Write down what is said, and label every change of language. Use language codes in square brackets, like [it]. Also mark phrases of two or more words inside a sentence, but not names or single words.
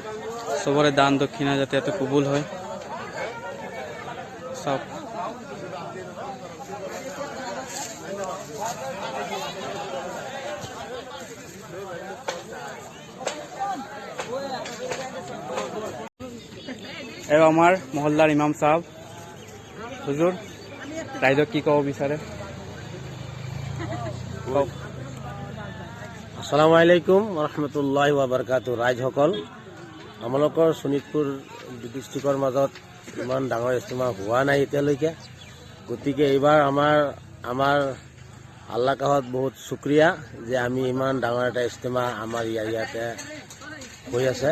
[as] চবৰে দান দক্ষিণা যাতে ইয়াতে কবুল হয়। সব এও আমাৰ মহল্লাৰ ইমাম সাহেব। হুজুৰ, ৰাইজক কি ক'ব বিচাৰে? [ar] السلام عليكم رحمة الله وبركاته. [as] ৰাইজসকল, আমালোকৰ শোণিতপুৰ ডিষ্ট্ৰিক্টৰ মাজত ইমান ডাঙৰ ইজতেমা হোৱা নাই এতিয়ালৈকে। গতিকে এইবাৰ আমাৰ আল্লাহ কাহত বহুত শুক্ৰিয়া যে আমি ইমান ডাঙৰ এটা ইজতেমা আমাৰ ইয়াতে হৈ আছে।